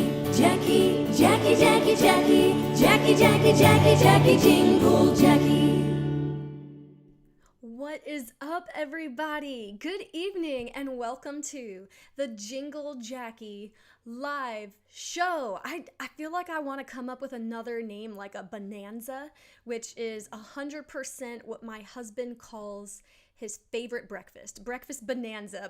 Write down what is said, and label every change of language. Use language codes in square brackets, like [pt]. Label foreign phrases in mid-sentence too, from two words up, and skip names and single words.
[en] Jacqui, Jacqui, Jacqui, Jacqui, Jacqui, Jacqui, Jacqui, Jacqui, Jingle Jacqui. What is up, everybody? Good evening and welcome to the Jingle Jacqui Live Show. I feel like I want to come up with another name like a bonanza, which is 100% what my husband calls his favorite breakfast bonanza.